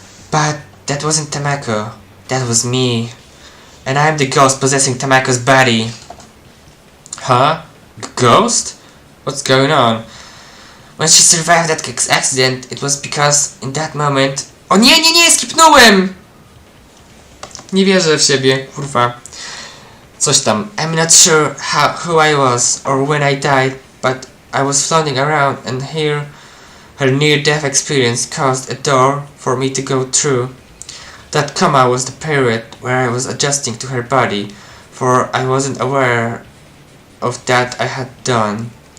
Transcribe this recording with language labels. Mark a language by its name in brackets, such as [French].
[English] But that wasn't Tamako, that was me, and I am the ghost possessing Tamako's body. Huh? Ghost? What's going on? When she survived that accident, it was because in that moment... [Polish] O nie, skipnąłem! Nie wierzę w siebie, kurwa. Coś tam. [English] I'm not sure who I was or when I died, but I was floating around, and here her near-death experience caused a door for me to go through. That coma was the period where I was adjusting to her body, for I wasn't aware of that I had done.